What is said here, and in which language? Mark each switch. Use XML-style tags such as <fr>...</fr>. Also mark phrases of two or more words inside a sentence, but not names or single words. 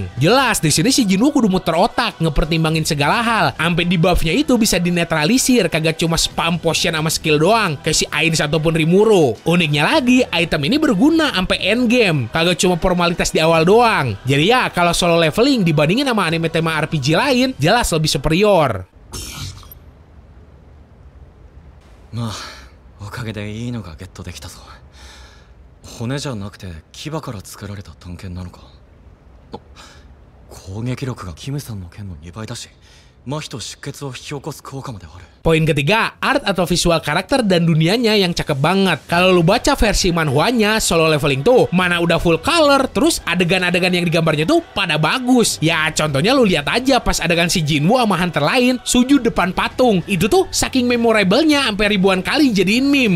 <id>Jelas di sini si Jinwoo kudu muter otak ngepertimbangin segala hal, sampai debuff-nya itu bisa dinetralisir, kagak cuma</id> <en>spam potion</en> <id>sama skill doang kayak si Ainz ataupun Rimuru. Uniknya lagi, item ini berguna sampai endgame, kagak cuma formalitas di awal doang. Jadi ya, kalau solo leveling dibandingin sama anime tema RPG lain, jelas lebih superior.</id> <ja>まあ、おかげでいいのがゲットできたぞ。骨じゃなくて牙から作られた探検なのか。攻撃力がキムさんの剣の2倍だし、麻痺と出血を引き起こす効果まである。</ja> <id>Poin ketiga, art atau visual karakter dan dunianya yang cakep banget. Kalau lu baca versi manhwanya, solo leveling tuh mana udah</id> <en>full color,</en> <id>terus adegan-adegan yang digambarnya tuh pada bagus. Ya contohnya lu lihat aja pas adegan si Jinwoo sama hunter lain sujud depan patung. Itu tuh saking memorable-nya sampai ribuan kali jadiin meme.</id>